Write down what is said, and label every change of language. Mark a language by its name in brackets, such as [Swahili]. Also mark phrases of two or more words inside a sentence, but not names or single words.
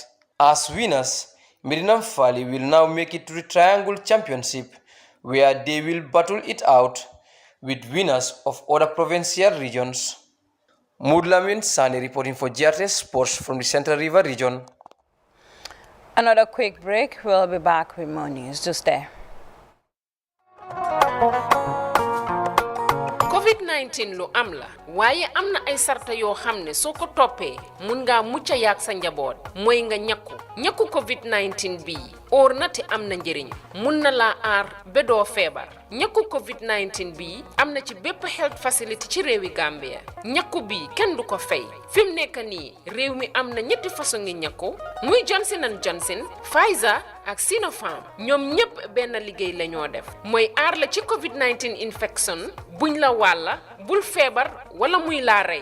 [English] As winners, Medinam Fali will now make it to the Triangle Championship, where they will battle it out with winners of other provincial regions. Mudlamin Sani reporting for GRTS Sports from the Central River region. Another quick break. We'll be back with more news. Just there. [Wolof] COVID-19 lu am la waaye am na ay sarta yoo xam ne soo ko toppee mun ngaa mucca yaak sa njaboot mooy nga ñakku COVID-19 bii óor na te am na njëriñ mun na laa aar ba doo feebar ñakku COVID-19 bii am na ci bépp [English] health facility [Wolof] ci réewi Gambia ñakku bii kenn du ko fay fi mu nekk nii réew mi am na ñetti façon ngi ñakku muy Johnson & Johnson, Pfizer ak Sinopharm ñoom ñépp benn liggéey la ñoo def mooy aar la ci COVID-19 infection buñ la wàlla bul feebar wala muy laa rey